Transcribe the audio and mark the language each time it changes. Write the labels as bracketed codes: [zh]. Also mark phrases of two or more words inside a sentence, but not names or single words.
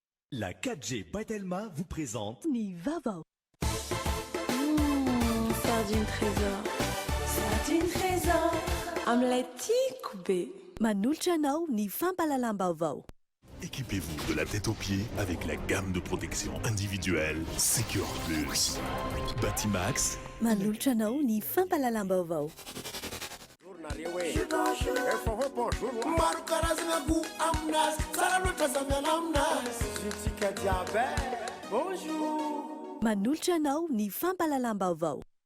[fr] La 4G Batelma vous présente [mg] Nivava. [fr] Sardine trésor. Sardine trésor. Omelette coupée. [mg] Manolotra anao ny fampalalam-baovao. [fr] Équipez-vous de la tête aux pieds avec la gamme de protection individuelle Secure Plus. Batimax. [mg] Manolotra anao ny fampalalam-baovao. Manolotra anao ny fampalalam-baovao.